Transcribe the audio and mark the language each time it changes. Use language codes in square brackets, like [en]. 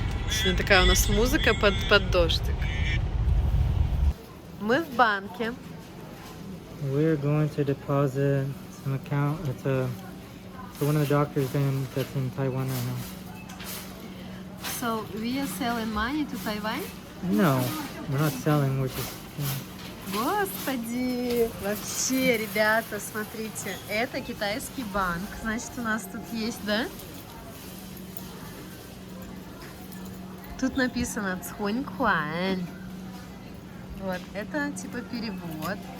[ru] Сегодня такая у нас музыка под дождик. Мы в банке. [en] We're going to deposit some account. It's one of the doctors that's in Taiwan right now. So we are selling money to Taiwan? No, we're not selling. We're just. [ru] Господи! Вообще, ребята, смотрите, это китайский банк. Значит, у нас тут есть, да? Тут написано «Цхунькуань». Вот, это типа перевод.